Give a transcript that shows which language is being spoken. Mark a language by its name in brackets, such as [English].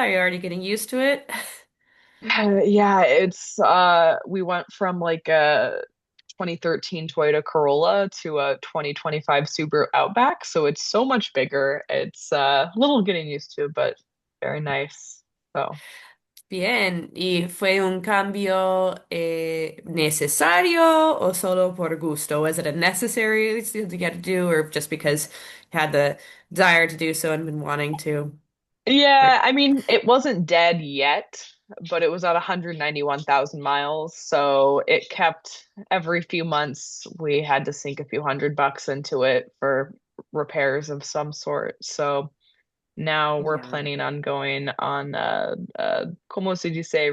[English] Are you already getting used to it? Yeah, it's we went from like a 2013 Toyota Corolla to a 2025 Subaru Outback, so it's so much bigger. It's a little getting used to, but very nice. So [Spanish] Bien, ¿y fue un cambio necesario o solo por gusto? [English] Was it a necessary thing to get to do, or just because you had the desire to do so and been wanting to? yeah, I mean, it wasn't dead yet, but it was at 191,000 miles. So it kept every few months we had to sink a few $100 into it for repairs of some sort. So now we're Yeah. planning on going on ¿cómo se dice?